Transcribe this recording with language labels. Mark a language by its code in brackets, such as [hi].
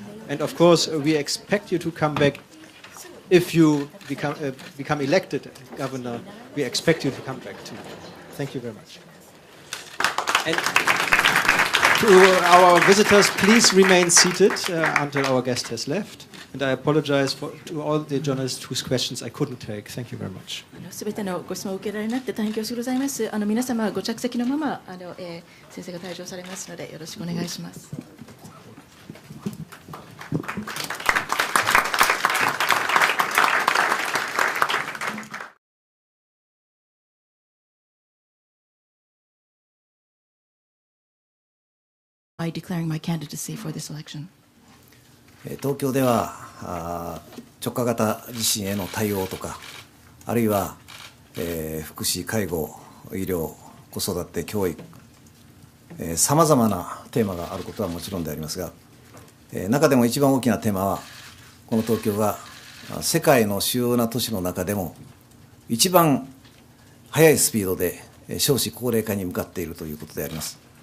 [en] And of course, we expect you to come back. If you become elected governor, we expect you to come back too. Thank you very much. And to our visitors, please remain seated until our guest has left. And I apologize to all the journalists whose questions I couldn't take. Thank you very much. [ja] すべてのご質問を受けられなくて大変恐縮ございます。皆様はご着席のまま先生が退場されますのでよろしくお願いします。 [en] I declaring my candidacy for this election. [ja] 東京では直下型地震への対応とか、あるいは、福祉、介護、医療、子育て、教育、さまざまなテーマがあることはもちろんでありますが、中でも一番大きなテーマは、この東京が世界の主要な都市の中でも一番速いスピードで少子高齢化に向かっているということであります。